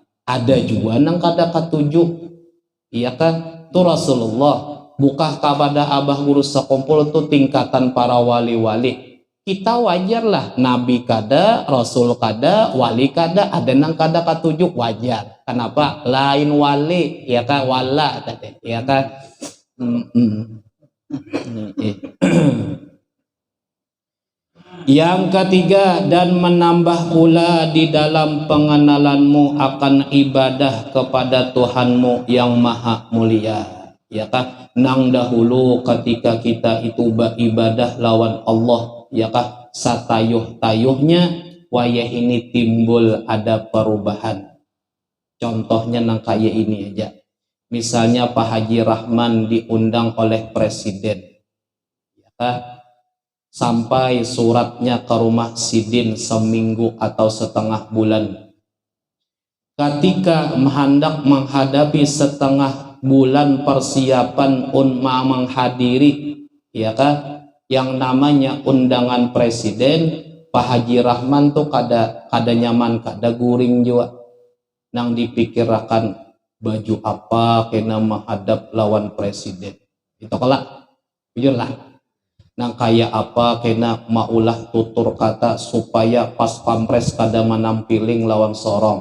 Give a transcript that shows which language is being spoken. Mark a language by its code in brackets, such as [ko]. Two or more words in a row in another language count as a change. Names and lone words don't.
[bjn] Ada juga nang kada katujuh, iya kan, tuh Rasulullah buka kepada abah guru sekumpul tuh tingkatan para wali-wali. Kita wajar lah, nabi kada, rasul kada, wali kada, ada nang kada katujuh, wajar. Kenapa? Lain wali, ya kan, wala tadi, ya kan. [id] Yang ketiga, dan menambah pula di dalam pengenalanmu akan ibadah kepada Tuhanmu yang maha mulia, [bjn] ya kan. Nang dahulu ketika kita itu beribadah lawan Allah, ya kan, satayuh-tayuhnya wayah ini timbul ada perubahan. Contohnya nang kayak ini aja. [id] Misalnya Pak Haji Rahman diundang oleh presiden, ya kan? [bjn] Sampai suratnya ke rumah Sidin seminggu atau setengah bulan. Ketika hendak menghadapi setengah bulan persiapan menghadiri, ya kan, yang namanya undangan presiden, Pak Haji Rahman tuh kada nyaman, kada guring juga. Nang dipikirkan baju apa kena menghadap lawan presiden. Itu kalak, jujur lah. Nang kaya apa kena maulah tutur kata supaya pas pampres kada menampiling lawan sorong.